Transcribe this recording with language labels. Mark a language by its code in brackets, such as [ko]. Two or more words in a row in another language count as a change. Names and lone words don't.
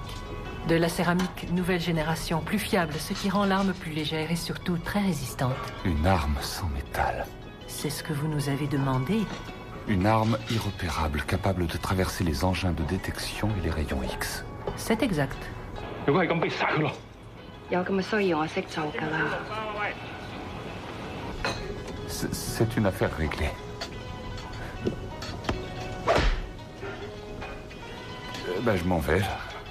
[fr] De la céramique nouvelle génération, plus fiable, ce qui rend l'arme plus légère et surtout très résistante. Une arme sans métal. C'est ce que vous nous avez demandé. Une arme irrepérable, capable de traverser les engins de détection et les rayons X. C'est exact. [yue] 如果係咁，逼殺佢咯。有咁嘅需要，我識做㗎啦。 [fr] C'est une affaire réglée. Ben, je m'en vais, là.